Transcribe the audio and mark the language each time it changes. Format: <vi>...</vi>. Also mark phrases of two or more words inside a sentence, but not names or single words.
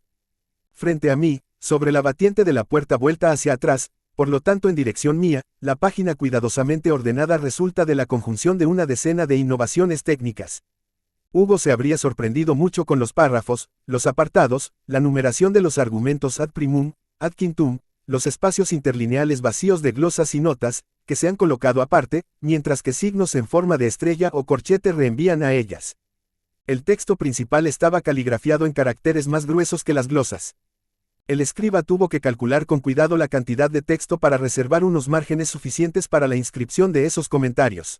<es>Frente a mí, sobre la batiente de la puerta vuelta hacia atrás, por lo tanto en dirección mía, la página cuidadosamente ordenada resulta de la conjunción de una decena de innovaciones técnicas. Hugo se habría sorprendido mucho con los párrafos, los apartados, la numeración de los argumentos</es> <la>ad primum, ad quintum,</la> <es>los espacios interlineales vacíos de glosas y notas, que se han colocado aparte, mientras que signos en forma de estrella o corchete reenvían a ellas. El texto principal estaba caligrafiado en caracteres más gruesos que las glosas. El escriba tuvo que calcular con cuidado la cantidad de texto para reservar unos márgenes suficientes para la inscripción de esos comentarios.</es>